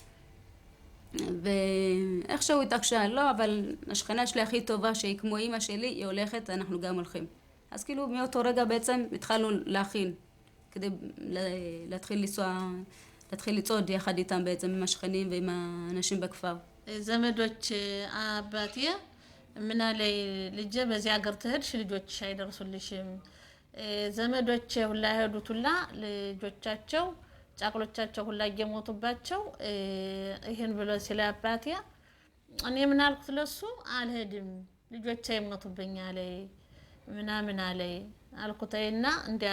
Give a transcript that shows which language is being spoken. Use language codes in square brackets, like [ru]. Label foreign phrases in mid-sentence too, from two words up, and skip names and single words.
[he] ואיכשהו התעקשה, לא, אבל השכנה שלי הכי טובה שהיא כמו אמא שלי, היא הולכת, אנחנו גם הולכים. אז כאילו מאותו רגע בעצם התחלנו להכין, כדי להתחיל לצעוד יחד איתם בעצם עם השכנים ועם האנשים בכפר. [am] ዘመዶች አባቴ ምን አለኝ ልጄ በዚህ ሀገር ትሄድሽ ልጆችሽ አይደርሱልሽም። ዘመዶቼ ሁላ ሄዱት ሁላ ልጆቻቸው ጫቅሎቻቸው ሁላ እየሞቱባቸው ይሄን ብሎ ሲለ አባቴ እኔ ምን አልኩት ለሱ አልሄድም ልጆቼ ይሞቱብኛል ምናምን አለኝ አልኩትና እንዲያ